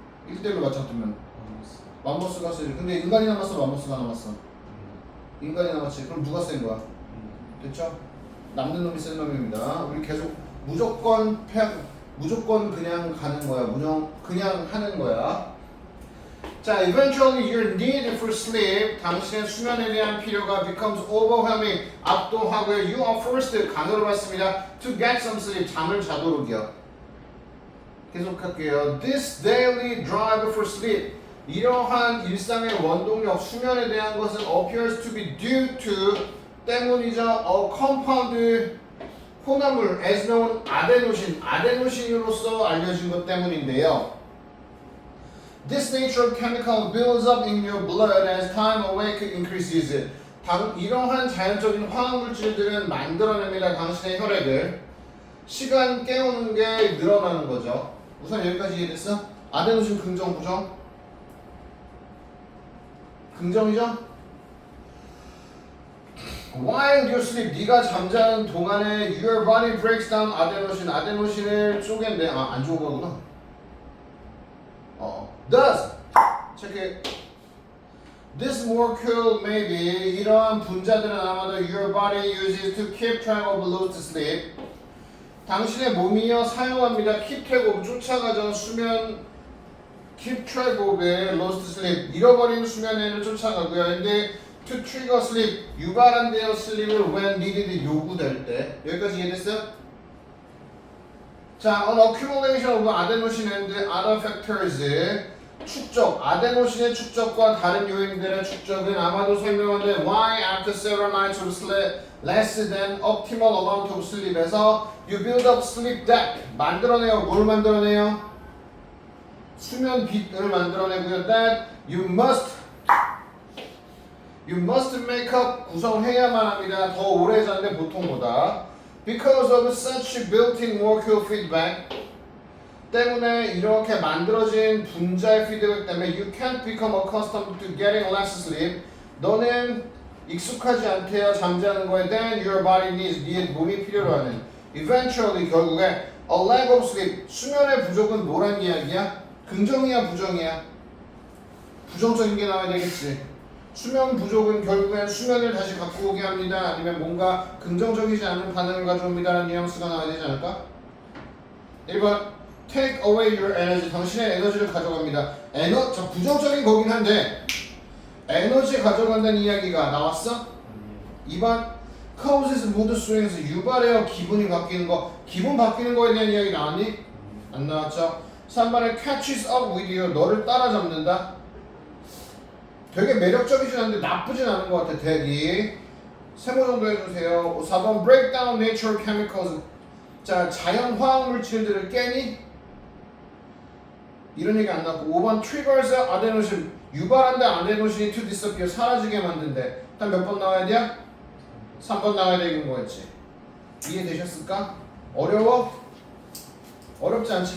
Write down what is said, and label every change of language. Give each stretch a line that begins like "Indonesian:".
Korean: 1대1로 맞춰두면 맘모스가 세. 근데 인간이 남았어, 맘모스가 남았어? 인간이 남았지. 그럼 누가 센 거야? 됐죠? 남는 놈이 센 놈입니다. 우리 계속 무조건 그냥 가는 거야. 그냥 하는 거야.
English: 자, eventually your need for sleep,
Korean: 당신의 수면에 대한 필요가
English: becomes overwhelming,
Korean: 압도하고요.
English: You are forced,
Korean: 강요를 받습니다.
English: To get some sleep,
Korean: 잠을 자도록이요. 계속할게요.
English: This daily drive for sleep,
Korean: 이러한 일상의 원동력, 수면에 대한 것은
English: appears to be due to,
Korean: 때문이죠.
English: A compound
Korean: 혼합물
English: as known
Korean: 아데노신으로서 알려진 것 때문인데요.
English: This nature of chemical builds up in your blood as time awake increases.
Korean: 이러한 자연적인 화학물질들은 만들어냅니다. 당신의 혈액을. 시간 깨우는 게 늘어나는 거죠. 우선 여기까지 이해됐어? 아데노신 긍정, 부정? 긍정이죠?
English: While you sleep,
Korean: 네가 잠자는 동안에
English: your body breaks down
Korean: 아데노신을 쪼갠대. 안 좋은 거구나. Does 체크.
English: This molecule may be
Korean: 이러한 분자들은 아마도
English: your body uses to keep track of lost sleep.
Korean: 당신의 몸이요 사용합니다.
English: keep track of
Korean: 쫓아가죠. 수면
English: keep track of lost sleep
Korean: 잃어버린 수면을 쫓아가고요.
English: 근데 to trigger sleep
Korean: 유발한대요.
English: sleep을 when needed
Korean: 요구될 때. 여기까지 이해됐어?
English: 자, an accumulation of adenosine and other factors
Korean: 축적, 아데노신의 축적과 다른 요인들의 축적은 아마도 설명하는데
English: why after several nights of sleep less than optimal amount of sleep에서 you build up sleep debt
Korean: 만들어내요. 뭘 만들어내요? 수면 빚을 만들어내고요.
English: that you must make up
Korean: 구성해야만 합니다. 더 오래 자는데 보통보다
English: because of such built-in molecule feedback
Korean: 때문에 이렇게 만들어진 분자의 피드백 때문에
English: you can't become accustomed to getting less sleep.
Korean: 너는 익숙하지 않대요. 잠자는 거에
English: then your body needs
Korean: 네 몸이 필요로 하는
English: eventually
Korean: 결국에
English: a lack of sleep
Korean: 수면의 부족은 뭐란 이야기야? 긍정이야 부정이야? 부정적인 게 나와야 되겠지. 수면 부족은 결국엔 수면을 다시 갖고 오게 합니다. 아니면 뭔가 긍정적이지 않은 반응을 가져옵니다라는 뉘앙스가 나와야 되지 않을까?
English: 1번 Take away your energy.
Korean: 당신의 에너지를 가져갑니다. 자, 부정적인 거긴 한데 에너지 가져간다는 이야기가 나왔어? 2번
English: Causes mood swings.
Korean: 유발해요. 기분이 바뀌는 거. 기분 바뀌는 거에 대한 이야기 나왔니? 안 나왔죠?
English: 3번에 Catches up with you.
Korean: 너를 따라잡는다. 되게 매력적이진 않은데 나쁘진 않은 것 같아. 대기. 세모 정도 해주세요.
English: 4번 Break down natural chemicals.
Korean: 자, 자연 화학 물질들을 깨니? 이런 얘기 안 나왔고 5번
English: triggers adenosine
Korean: 유발한다 아데노신이
English: to disappear
Korean: 사라지게 만든대. 일단 몇 번 나와야 돼요? 3번 나와야 되는 거였지. 이해되셨을까? 어려워? 어렵지 않지?